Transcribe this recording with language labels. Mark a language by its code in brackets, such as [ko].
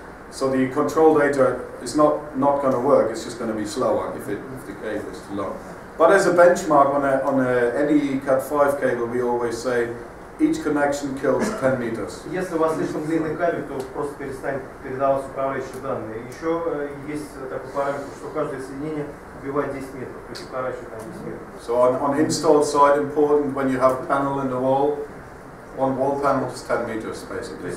[en] So the control data is not going to work. It's just going to be slower if the cable is too long. But as a benchmark on any Cat5 cable, we always say each connection kills 10 meters. [ru] Если у вас слишком длинный кабель, то просто перестанет передаваться управляющие данные. Еще есть такой параметр, что каждое соединение убивает 10 метров, то есть укорачивает на 10 метров. [en] So on install side, important when you have panel in the wall, one wall panel is 10 meters basically.